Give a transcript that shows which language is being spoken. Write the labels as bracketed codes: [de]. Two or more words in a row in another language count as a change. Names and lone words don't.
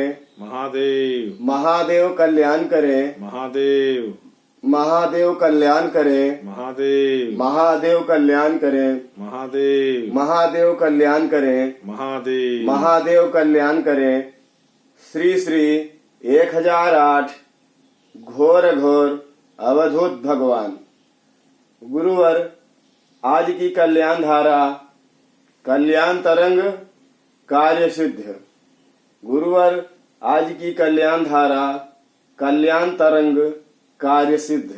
[hi] महादेव महादेव कल्याण करे, महादेव महादेव कल्याण करे, महादेव महादेव कल्याण करे, महादेव महादेव कल्याण करे, महादेव महादेव कल्याण करे। श्री श्री 1008 घोर घोर अवधूत भगवान। गुरुवर, आज की कल्याण धारा कल्याण तरंग कार्य सिद्ध। गुरुवर, आज की कल्याण धारा कल्याण तरंग कार्य सिद्ध।